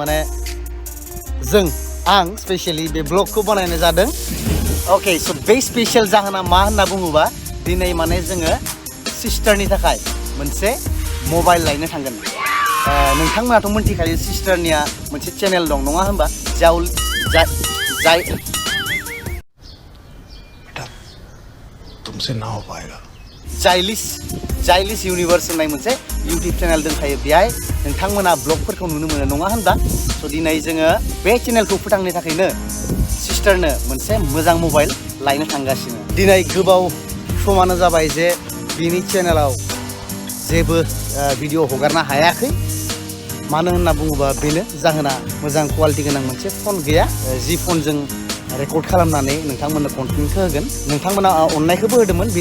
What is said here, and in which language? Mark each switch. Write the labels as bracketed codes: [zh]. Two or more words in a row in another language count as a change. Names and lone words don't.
[brx] आं स्पेशली बे ब्लगखौ बानायनाय जादों [en] OK so [brx] बे स्पेशल जाहोना मा होनना बुङोबा दिनै माने जोङो सिस्टारनि थाखाय मोनसे मबाइल लायनो थांगोन नोंथांमोनाथ' मोनथिखायो सिस्टारनिया मोनसे चेनेल दं नङा होनबा [hi] बेटा तुमसे ना हो पाएगा [brx] जाइलिस यूनिवर्स होननाय मोनसे [en] YouTube channel [brx] दंखायो बेहाय नोंथांमोना ब्लगफोरखौ नुनो मोनो नङा होनबा स' दिनै जोङो बे चेनेलखौ फोथांनो थाखायनो सिस्टारनो मोनसे मोजां मबाइल लायनो थांगासिनो दिनै गोबाव समानो जाबाय जे बिनि चेनेलाव जेबो भिडिअ हगारनो हायाखै मानो होनना बुङोबा बेनो जाहोना मोजां क्वालिटि गोनां मोनसे फन गैया जि फनजों रेकर्ड खालामनानै नोंथांमोननो कन्टेन्टखौ होगोन नोंथांमोना अननायखौबो होदोंमोन बिनि